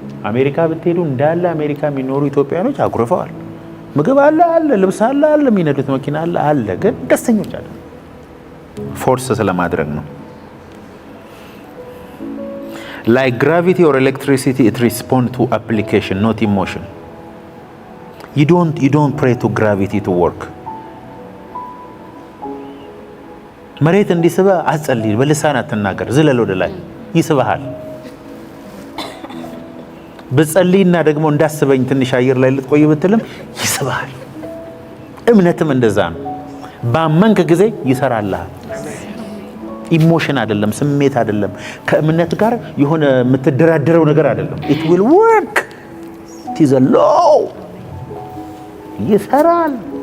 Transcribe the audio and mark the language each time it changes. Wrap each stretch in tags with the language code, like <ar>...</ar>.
<am>አሜሪካ ብትሄዱ እንዳለ አሜሪካ የሚኖሩ ኢትዮጵያኖች አኩርፈዋል። ምግብ አለ፣ ልብስ አለ፣ የሚነዱት መኪና አለ፣ ግን ደስተኞች አይደሉም። ፎርስ ስለማድረግ ነው።</am> <en>Like gravity or electricity, it responds to application, not emotion. You don't pray to gravity to work.</en> <am>መሬት እንዲስበ አጸልይ፣ በልሳን አትናገር፣ ዝለል ወደ ላይ ይስበሃል። በጸልይና ደግሞ እንዳስበኝ ትንሽ አየር ላይ ልትቆይ ብትልም ይስበሃል። እምነትም እንደዛ ነው። ባመንክ ጊዜ ይሰራልሃል። ኢሞሽን አይደለም፣ ስሜት አይደለም፣ ከእምነት ጋር የሆነ የምትደራደረው ነገር አይደለም።</am> <en>it will work, it is a law፣</en> <am>ይሰራል።</am>